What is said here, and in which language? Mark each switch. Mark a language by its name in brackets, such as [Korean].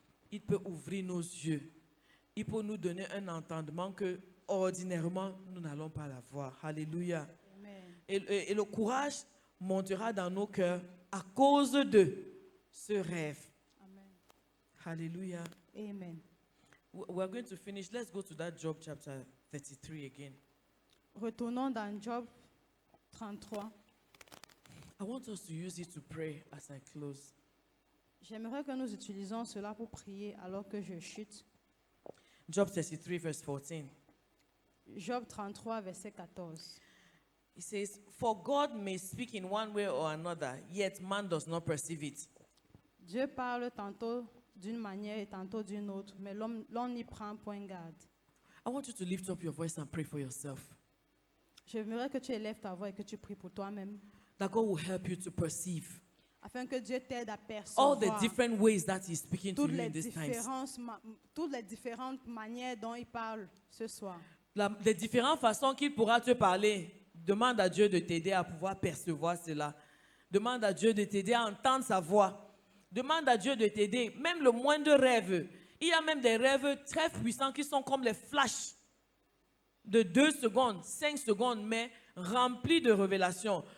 [French] Il peut ouvrir nos yeux. Il peut nous donner un entendement que ordinairement nous n'allons pas l'avoir. Alléluia. Amen. Et le courage montera dans nos cœurs à cause de ce rêve. Amen. Hallelujah. Amen. [English] We're going to finish. Let's go to that Job chapter 33 again. [French] Retournons dans Job 33. [English] I want us to use it to pray as I close. [French] J'aimerais que nous utilisions cela pour prier alors que je chute. [English] Job 33 verse 14. [French] Job 33, verset 14. [English] It says, "For God may speak in one way or another, yet man does not perceive it. [French] Dieu parle tantôt d'une manière et tantôt d'une autre, mais l'on n'y prend point garde. [English] I want you to lift up your voice and pray for yourself. [French] J'aimerais que tu élèves ta voix et que tu pries pour toi-même, [English] That God will help you to perceive [French] afin que Dieu t'aide à [English] all the [French] percevoir [English] different ways that He's speaking to [French] toutes [English] you [French] les, in these times. toutes les différentes manières dont il parle ce soir. Les différentes façons qu'il pourra te parler. Demande à Dieu de t'aider à pouvoir percevoir cela. Demande à Dieu de t'aider à entendre sa voix. Demande à Dieu de t'aider. Même le moindre rêve. Il y a même des rêves très puissants qui sont comme les flashs de 2 secondes, 5 secondes, mais remplis de révélations.